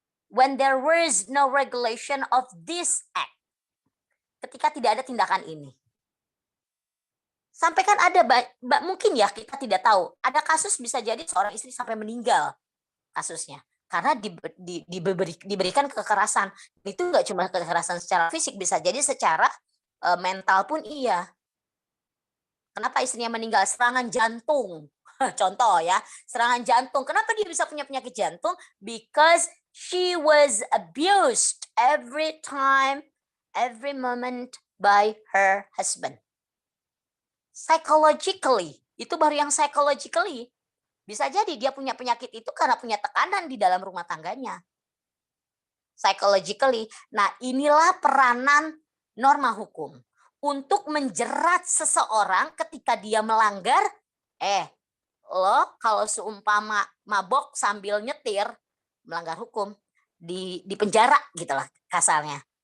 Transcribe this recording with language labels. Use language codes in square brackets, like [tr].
[en] When there was no regulation of this act. [id] Ketika tidak ada tindakan ini. Sampai kan ada, mungkin ya kita tidak tahu. Ada kasus bisa jadi seorang istri sampai meninggal kasusnya. Karena diberikan kekerasan. Itu nggak cuma kekerasan secara fisik, bisa jadi secara mental pun iya. Kenapa istrinya meninggal? Serangan jantung. Contoh ya, serangan jantung. Kenapa dia bisa punya penyakit jantung? [en] Because she was abused every time, every moment by her husband. [id] Psychologically, itu baru yang psychologically. Bisa jadi dia punya penyakit itu karena punya tekanan di dalam rumah tangganya. Psychologically. Nah, inilah peranan norma hukum. Untuk menjerat seseorang ketika dia melanggar, lo kalau seumpama mabok sambil nyetir, melanggar hukum, di penjara gitu lah kasarnya.